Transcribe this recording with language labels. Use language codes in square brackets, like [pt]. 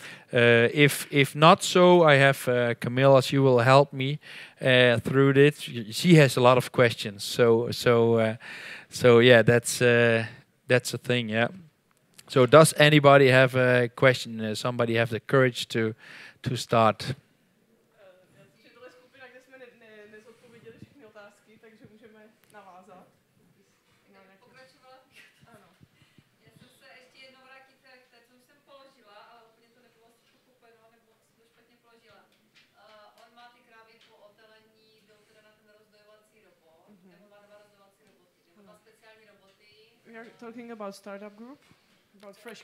[en] If not so, I have Camilla. She will help me through this. She has a lot of questions. So yeah, that's a thing. Yeah. So does anybody have a question? Somebody have the courage to start? [cs] Že tohle je skupina, kde jsme nezodpověděli všechny otázky, takže můžeme navázat. Pokračovala? Ano. Já jsem se ještě jednou vrátit k té, co už jsem položila, ale úplně to nebylo pochopeno, nebo jsem to špatně položila. On má ty krávy po otelení, jdou teda na ten rozdojovací robot, nebo má dva rozdojovací roboty, nebo dva speciální roboty. [en] We are talking about startup group, about fresh.